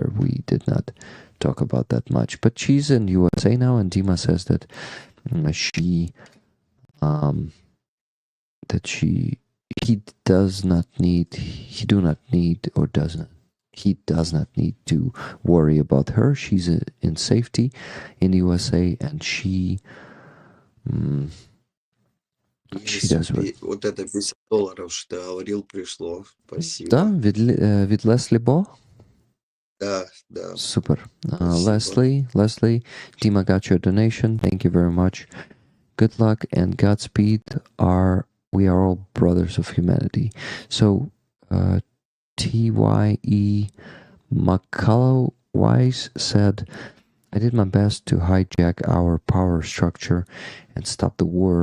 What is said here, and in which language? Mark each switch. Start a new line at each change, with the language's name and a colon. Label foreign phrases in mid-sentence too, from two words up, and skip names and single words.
English: We did not talk about that much, but she's in USA now, and Dima says that he does not need to worry about her. She's in safety in the USA, and she does what.
Russian: Вот это $50, что ты говорил, пришло. Спасибо. Да,
Ukrainian: від Леслі Бо?
Russian: Да, да. Super. Спасибо.
English: Leslie, Dima got your donation. Thank you very much. Good luck and Godspeed. We are all brothers of humanity. So, TYE McCullough Wise said, I did my best to hijack our power structure and stop the war.